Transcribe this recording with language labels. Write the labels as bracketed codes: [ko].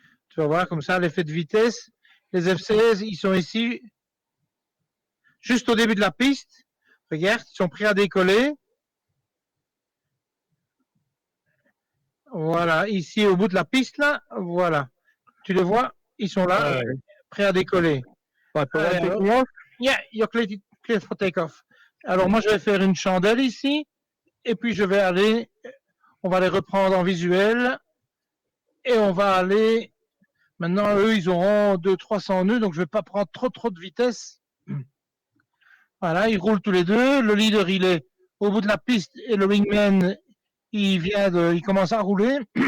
[fr] Tu vas voir comme ça, l'effet de vitesse. Les F-16, ils sont ici, juste au début de la piste. Regarde, ils sont prêts à décoller. Voilà, ici au bout de la piste, là, voilà. Tu les vois, ils sont là, prêts à décoller. [en] Yeah, you're clear for take-off. [fr] Alors moi, je vais faire une chandelle ici, et puis je vais aller, on va les reprendre en visuel, et on va aller, maintenant, eux, ils auront 200-300 nœuds, donc je ne vais pas prendre trop de vitesse. Voilà, ils roulent tous les deux, le leader, il est au bout de la piste, et le wingman, il commence à rouler.